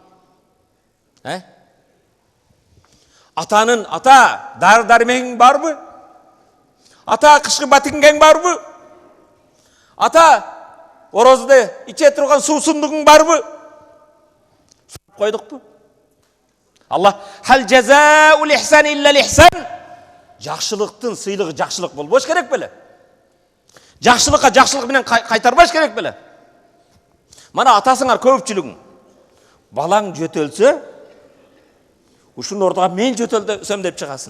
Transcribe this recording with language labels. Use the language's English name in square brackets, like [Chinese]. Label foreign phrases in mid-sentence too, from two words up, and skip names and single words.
[Kyrgyz] Ата дары-дармегиң барбы? Ата кышкы батиңгең барбы? Ата орозду иче турган суусундугуң барбы? Койдукпу? [Arabic] الله هل جزاء الإحسان إلا الإحسان. [Kyrgyz] Жакшылыктын сыйлыгы жакшылык болбош керек беле? Жакшылыкка жакшылык менен кайтарбаш керек беле? Мана атасыңар көпчүлүгүң. Балаң жөтөлсө, ушун ордуга мен жөтөлсөм деп чыгасың.